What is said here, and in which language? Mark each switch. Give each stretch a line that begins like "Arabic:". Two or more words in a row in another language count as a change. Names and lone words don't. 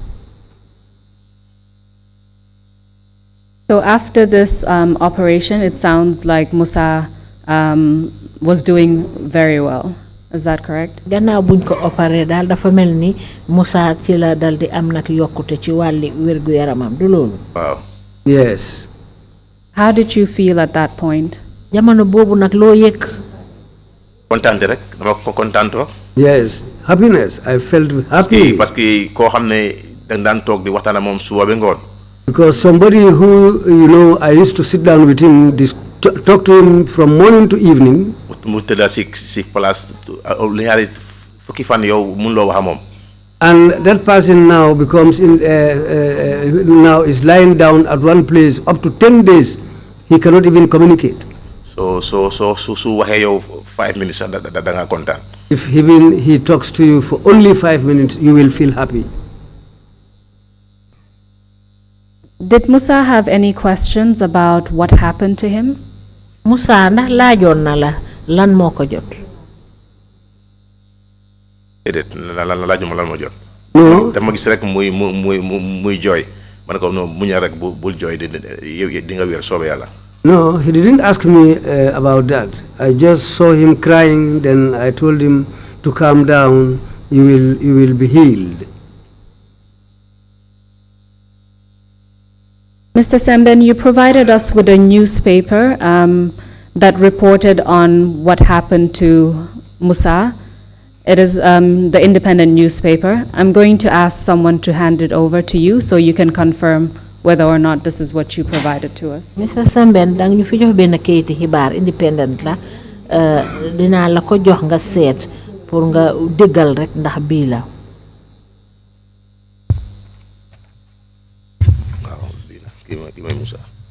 English: So after this operation, it sounds like Musa was doing very well. Is that correct?
Wolof: gannaaw buñ ko opéré daal dafa mel ni Musa ci la dal di am nag yokkute ci wàlli wérgu yaramam du loolu. waaw.
English: Yes. How did you feel at that point?
Wolof: jamono boobu nag loo yëg. kontaante rek dama ko kontaan trop.
English: Yes, happiness. I felt happy.
French: parce que
Wolof: koo xam ne dañ daan toog di waxtaan ak moom suba ba ngoon.
English: Because somebody who, I used to sit down with him, talk to him from morning to evening.
Wolof: mu tëdda si place lu ñaari fukki fan yow mënuloo wax ak moom.
English: And that person now becomes now is lying down at one place up to 10 days. He cannot even communicate.
Wolof: su waxee yow 5 minutes da nga kontaan.
English: If even he talks to you for only 5 minutes, you will feel happy. Did Musa have any questions about what happened to him?
Wolof: Musa ndax laajoon na la lan moo ko jot. déedéet laajuma lan moo jot.
English: No.
Wolof: dama gis rek muy jooy ma ne ko non muñal rek bul jooy di nga wér soobee yàlla.
English: No, he didn't ask me about that. I just saw him crying. Then I told him to calm down. You will be healed. Mr. Sambel, you provided us with a newspaper that reported on what happened to Musa. It is the independent newspaper. I'm going to ask someone to hand it over to you so you can confirm whether or not this is what you provided to us.
Wolof: Mr. Sambel, dang ñu fi jox benn kayiti xibaar independent la dinaa la ko jox nga seet pour nga déggal rek ndax bii la. waaw bii la kii mooy Musa.